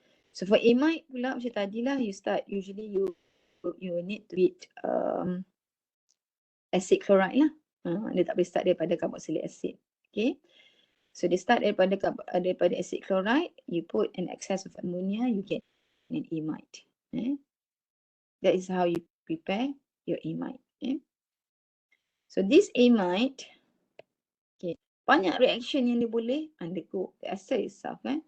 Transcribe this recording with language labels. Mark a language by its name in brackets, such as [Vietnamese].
[English] So for amide [Malay] pula macam tadilah, [English] you start usually you need to beat acid chloride lah. [Malay] Dia tak boleh start daripada carboxylic acid. [English] Okay, so they start [Malay] daripada [English] acid chloride, you put an excess of ammonia, you get an amide. That is how you prepare your amide. So this amide, okay, [Malay] banyak reaction yang dia boleh undergo [English] the ester itself.